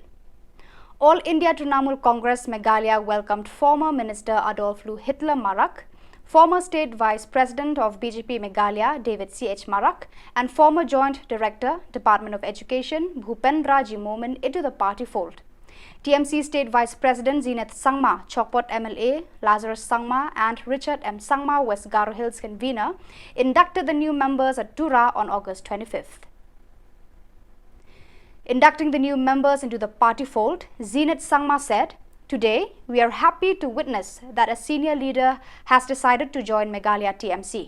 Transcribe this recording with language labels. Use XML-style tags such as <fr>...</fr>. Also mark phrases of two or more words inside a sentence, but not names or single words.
<en>All India Trinamool Congress Meghalaya welcomed former Minister Adolf Hitler Marak, former State Vice President of BJP Meghalaya David C.H. Marak, and former Joint Director, Department of Education Bhupendra Momin into the party fold. TMC State Vice President Zenith Sangma, Chokpot MLA Lazarus Sangma, and Richard M. Sangma, West Garo Hills convener, inducted the new members at Tura on August 25th. Inducting the new members into the party fold, Zenith Sangma said, "Today, we are happy to witness that a senior leader has decided to join Meghalaya TMC.</en>